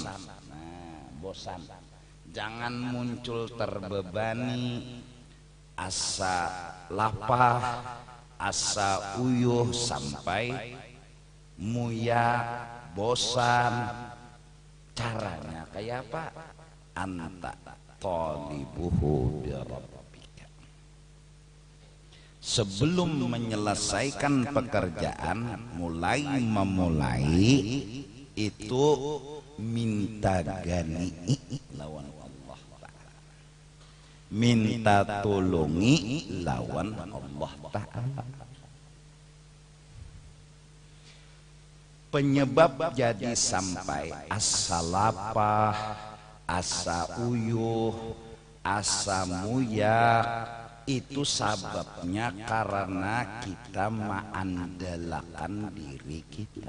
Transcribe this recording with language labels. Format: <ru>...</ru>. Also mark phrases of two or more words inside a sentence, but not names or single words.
<bjn>Nah, bosan. Jangan muncul terbebani, asa lapah, asa uyuh, sampai muya, bosan. Caranya kayak apa?</bjn> <ar>أنت طالبه بربك,</ar> <bjn>sebelum menyelesaikan pekerjaan, memulai itu minta gani lawan Allah Ta'ala, minta tolongi lawan Allah Ta'ala. Penyebab jadi sampai asa lapah, asa uyuh, asa muyak, itu sebabnya karena kita mengandalkan diri kita.</bjn>